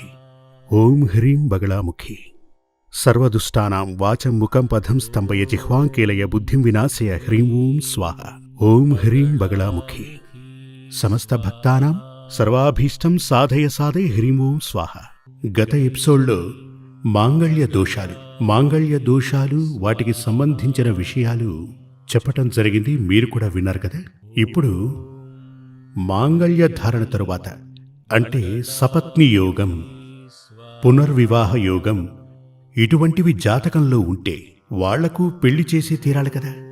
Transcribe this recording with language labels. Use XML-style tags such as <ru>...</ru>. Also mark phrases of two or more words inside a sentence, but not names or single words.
<sa>ओम ह्रीं बगलामुखी। सर्वदुष्टानां वाचं मुखं पदं स्तंभय जिह्वां कीलय बुद्धिं विनाशय ह्रीं ओं स्वाहा। ओम ह्रीं बगलामुखी। समस्त भक्तानां सर्वाभीष्टं साधय साधय ह्रीं ओं स्वाहा।</sa> <te>గత ఎపిసోడ్లో మాంగళ్య దోషాలు వాటికి సంబంధించిన విషయాలు చెప్పటం జరిగింది. మీరు కూడా విన్నారు కదా. ఇప్పుడు మాంగళ్య ధారణ తరువాత అంటే సపత్ని యోగం, పునర్వివాహ యోగం ఇటువంటివి జాతకంలో ఉంటే వాళ్లకు పెళ్లి చేసి తీరాలి కదా.</te>